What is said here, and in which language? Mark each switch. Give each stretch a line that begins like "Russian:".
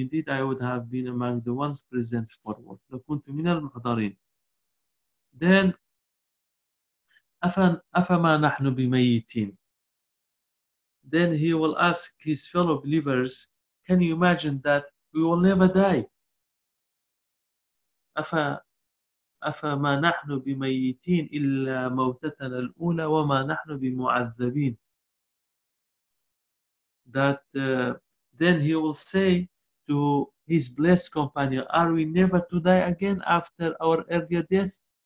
English: Indeed, I would have been among the ones present forward.
Arabic: لكنت من المحضرين. Then, أفما نحن بميتين.
English: Then he will ask his fellow believers, can you imagine that we will never die?
Arabic: أفما نحن بميتين إلا موتتنا الأولى وما نحن بمعذبين.
English: That then he will say to his blessed companion, are we never to die again after our earlier death?